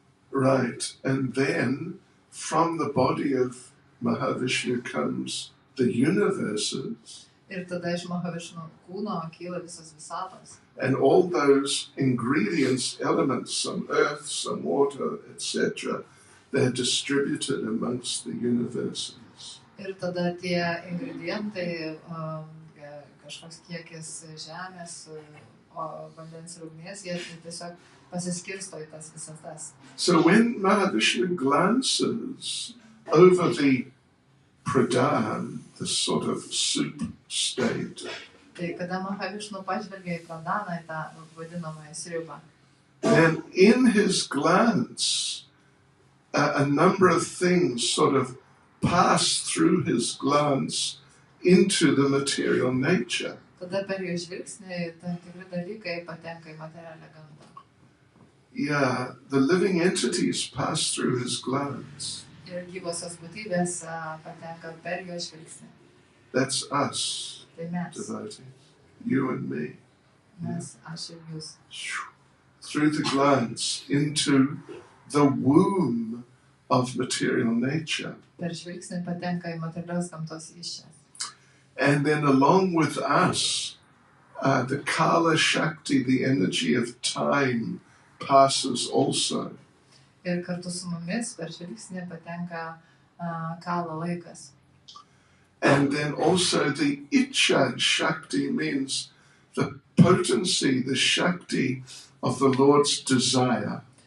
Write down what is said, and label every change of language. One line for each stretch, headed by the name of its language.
English: Right, and then from the body of Mahavishnu comes the universes.
Lithuanian: Ir tada iš Mahavishnu kūno kyla visas visatos.
English: And all those ingredients, elements, some earth, some water, etc., they're distributed amongst the universes.
Lithuanian: Ir tada tie ingredientai, kažkoks kiekis žemės, vandens ir ugnies, jie tiesiog pasiskirsto į tas visas tas.
English: So when Mahavishnu glances over the pradhan, the sort of soup state,
Lithuanian: Tai kada Mahavishnu pažvelgia į pradaną, į tą vadinamąją sriubą,
English: then in his glance, a number of things sort of pass through his glance into the material nature.
Lithuanian: tada per jo žvilgsnį tam tikri dalykai patenka į materialią gamtą.
English: Yeah, the living entities pass through his glance.
Lithuanian: Ir gyvosios būtybės patenka per jo žvilgsnį.
English: That's us,
Lithuanian: Tai mes,
English: devotees, you and me.
Lithuanian: aš ir jūs.
English: Through the glance into the womb of material nature.
Lithuanian: Per žvilgsnį patenka į materialios gamtos iščias.
English: And then along with us, the Kala Shakti, the energy of time, passes also.
Lithuanian: Ir kartu su mumis per žvilgsnį patenka kala laikas.
English: And then also the Icha Shakti means the potency, the Shakti of the Lord's desire.